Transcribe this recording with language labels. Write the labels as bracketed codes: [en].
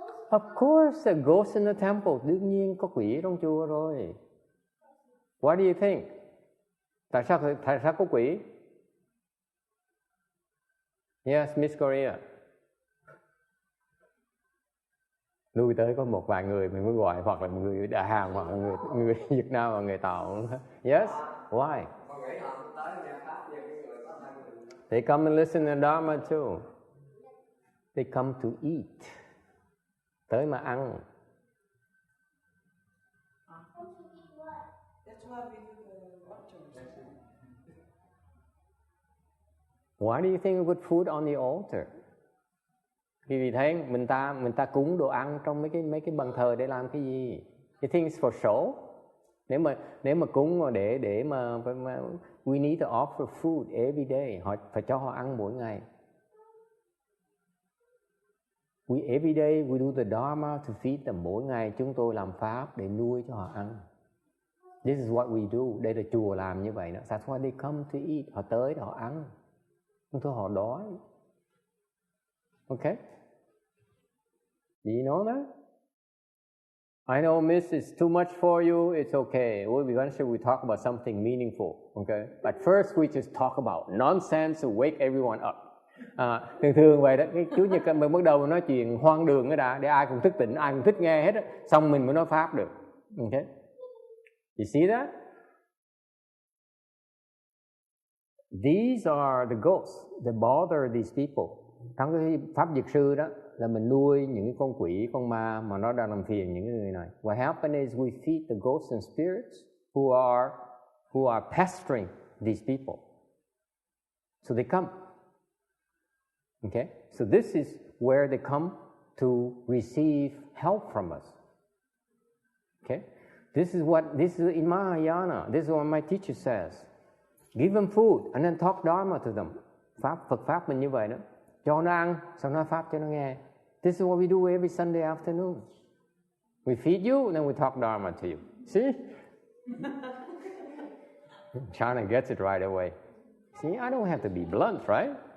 [en] Of course, a ghost in the temple. [vi] Đương nhiên có quỷ trong chùa rồi. [en] What do you think? [vi] Tại sao có quỷ? [en] Yes, Miss Korea. [vi] Lui tới có một vài người mình mới gọi, hoặc là một người Đà Hàn, hoặc là người Việt Nam và người Tàu. [en] Yes? Why? They come and listen to Dharma too. They come to eat. [vi] Tới mà ăn. [en] That's why we do the watchers. Why do you think we put food on the altar? [vi] Vì thấy mình ta cúng đồ ăn trong mấy cái bàn thờ để làm cái gì? [en] You think it's for show? [vi] Nếu mà cúng mà để mà [en] we need to offer food every day. [vi] Họ phải cho họ ăn mỗi ngày. [en] Every day we do the Dharma to feed them. [vi] Mỗi ngày chúng tôi làm pháp để nuôi cho họ ăn. [en] This is what we do. [vi] Đây là chùa làm như vậy đó. [en] That's why they come to eat. [vi] Họ tới để họ ăn. Không thôi họ đói. Okay? [en] Do you know that? I know, Miss, it's too much for you. It's okay. Eventually we talk about something meaningful. Okay? But first we just talk about nonsense to wake everyone up. [vi] Thường vậy đó. Cái Chủ nhật mình bắt đầu nói chuyện hoang đường đó đã, để ai cũng thức tỉnh, ai cũng thích nghe hết đó. Xong mình mới nói pháp được. [en] Okay? You see that? These are the ghosts that bother these people. [vi] Trong cái pháp Dược sư đó là mình nuôi những cái con quỷ, con ma mà nó đang làm phiền những người này. [en] What happens is we feed the ghosts and spirits who are pestering these people. So they come. Okay? So this is where they come to receive help from us. Okay? This is in Mahayana. This is what my teacher says. Give them food and then talk Dharma to them. [vi] Phật pháp mình như vậy đó. Cho nó ăn, xong nói pháp cho nó nghe. [en] This is what we do every Sunday afternoon. We feed you and then we talk Dharma to you. See? Chana gets it right away. See, I don't have to be blunt, right?